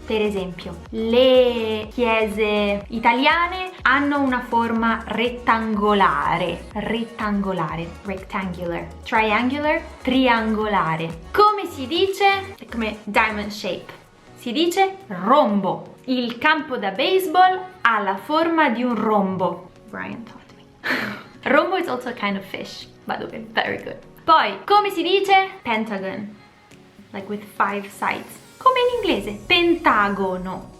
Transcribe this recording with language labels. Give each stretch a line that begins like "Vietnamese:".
Italian: Per esempio, le chiese italiane hanno una forma rettangolare. Rettangolare, rectangular. Triangular, triangolare. Come si dice? Come
English: diamond shape.
Italian: Si dice rombo. Il campo da baseball ha la forma di un rombo.
English: Brian taught me. Rombo is also a kind of fish, by the way, very good.
Italian: Poi, come si dice?
English: Pentagon. Like with 5 sides.
Italian: Come in inglese, pentagono.